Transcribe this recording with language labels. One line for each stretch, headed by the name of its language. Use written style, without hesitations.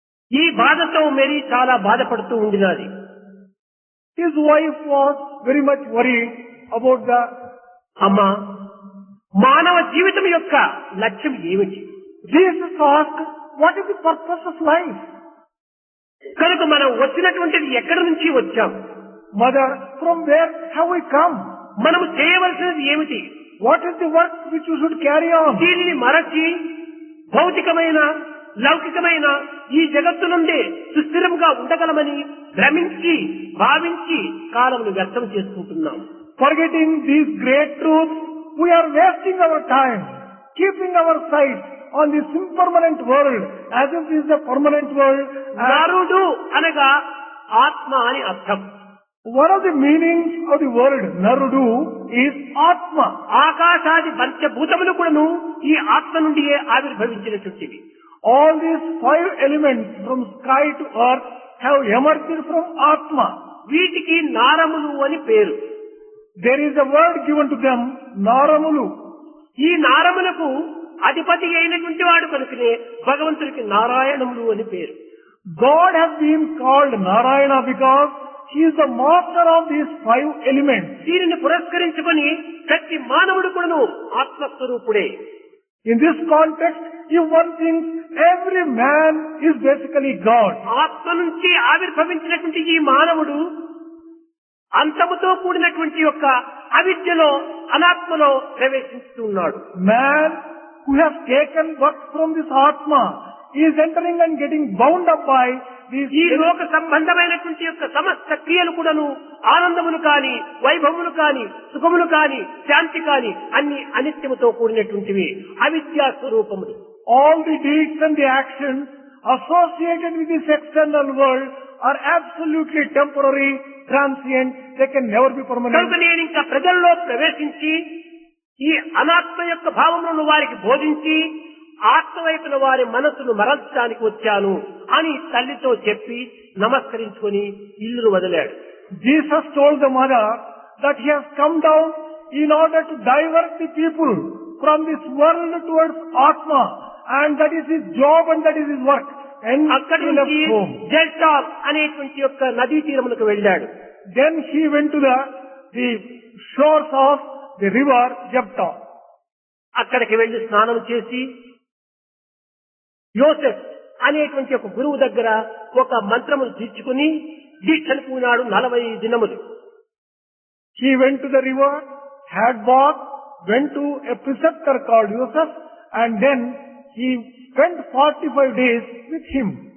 Telugu: ఈ బాధతో మేరీ చాలా బాధపడుతూ ఉండినది.
English: His wife was very much worried about the...
Telugu: అమ్మా, మానవ జీవితం యొక్క లక్ష్యం ఏమిటి?
English: Jesus asked, what is the purpose of life?
Telugu: కనుక మనం వచ్చినటువంటిది ఎక్కడి నుంచి వచ్చాం?
English: Mother, from where have we come?
Telugu: మనము చేయవలసినది ఏమిటి?
English: What is the work which you should carry on?
Telugu: దీనిని మరచి భౌతికమైన లౌకికమైన ఈ జగత్తు నుండి సుస్థిరంగా ఉండగలమని భ్రమించి భావించి కాలమును వ్యర్థం చేసుకుంటున్నాం.
English: Forgetting these great truths, we are wasting our time, keeping our sight on this impermanent world as if this is a permanent world.
Telugu: నరుడు అనగా ఆత్మ అని అర్థం.
English: One of the meanings of the word Narudu is Atma.
Telugu: ఆకాశాది పంచభూతములు కూడాను ఈ ఆత్మ నుండియే ఆవిర్భవించినటువంటివి.
English: All these 5 elements from sky to earth have emerged from Atma.
Telugu: వీటికి నారములు అని పేరు.
English: There is a word given to them, Naramulu.
Telugu: ఈ నారములకు అధిపతి అయినటువంటి వాడు కనుకనే భగవంతుడికి నారాయణములు అని పేరు.
English: God has been called Narayana because He is the master of these 5 elements.
Telugu: దీనిని పురస్కరించుకొని ప్రతి మానవుడు కూడాను ఆత్మస్వరూపుడే.
English: In this context, if one thinks every man is basically God.
Telugu: ఆత్మ నుంచి ఆవిర్భవించినటువంటి ఈ మానవుడు అంతముతో కూడినటువంటి యొక్క అవిద్యలో అనాత్మలో ప్రవేశిస్తున్నాడు.
English: Man who has taken work from this Atma is entering and getting bound up by these.
Telugu: ఈ లోక సంబంధమైనటువంటి యొక్క సమస్త క్రియలు కూడాను ఆనందములు కాని, వైభవములు కాని, సుఖములు కాని, శాంతి కాని అన్ని అనిత్యముతో కూడినటువంటివి, అవిద్యా స్వరూపములు.
English: All the deeds and the actions associated with this external world are absolutely temporary, transient. They can never be permanent.
Telugu: కనుక నేను ఇంకా ప్రజల్లో ప్రవేశించి ఈ అనాత్మ యొక్క భావములను వారికి బోధించి ఆత్మ వైపున వారి మనసును మరల్చడానికి వచ్చాను అని తల్లితో చెప్పి నమస్కరించుకొని ఇల్లును వదిలాడు.
English: Jesus told the mother that he has come down in order to divert the people from this world towards Atma, and that is his job and that is his work. And
Telugu: అక్కడి
English: he left
Telugu: నుంచి
English: home.
Telugu: జెల్టాల్ అనేటువంటి యొక్క నదీ తీరములకు వెళ్ళాడు.
English: Then he went to the shores of the river Jepta.
Telugu: అక్కడికి వెళ్లి స్నానం చేసి యోసెఫ్ అనేటువంటి ఒక గురువు దగ్గర ఒక మంత్రమును తీర్చుకుని దీక్షను పూనాడు 40 దినములు.
English: He went to the river, had bath, went to a preceptor called Joseph, and then he spent 45 days with him.